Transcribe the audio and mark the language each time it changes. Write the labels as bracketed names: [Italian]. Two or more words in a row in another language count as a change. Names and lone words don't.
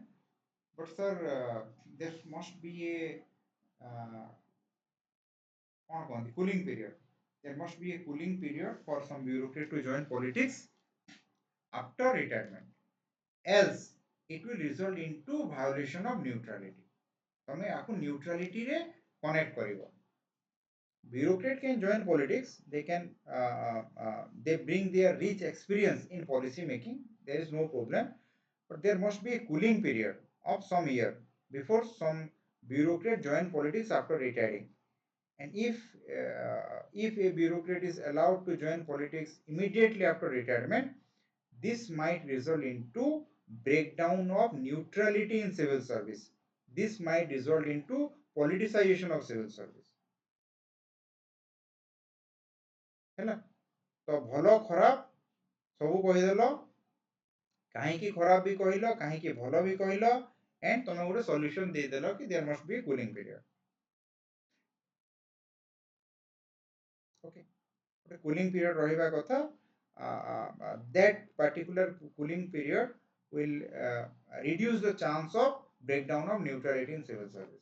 [English] But sir, there must be a cooling period. There must be a cooling period for some bureaucrat to join politics after retirement, else it will result into violation of neutrality. [Odia] ତମେ ଆକୁ neutrality ରେ connect କରିବ. [English] Bureaucrat can join politics. They can they bring their rich experience in policy making. There is no problem, but there must be a cooling period of some year before some bureaucrat join politics after retiring. And if a bureaucrat is allowed to join politics immediately after retirement, this might result into breakdown of neutrality in civil service. This might result into politicization of civil service. [Odia] ହେଲା ତ ଭଲ ଖରାପ ସବୁ କହିଦେଲ, କାହିଁକି ଖରାପ ବି କହିଲ, କାହିଁକି ଭଲ ବି କହିଲ, and ତମେ ଗୋଟେ ସଲ୍ୟୁସନ ଦେଇଦେଲ କି [English] there must be a cooling period. [Odia] Okay, ଗୋଟେ [English] cooling period [Odia] ରହିବା କଥା. [English] That particular cooling period will reduce the chance of breakdown of neutrality in civil service.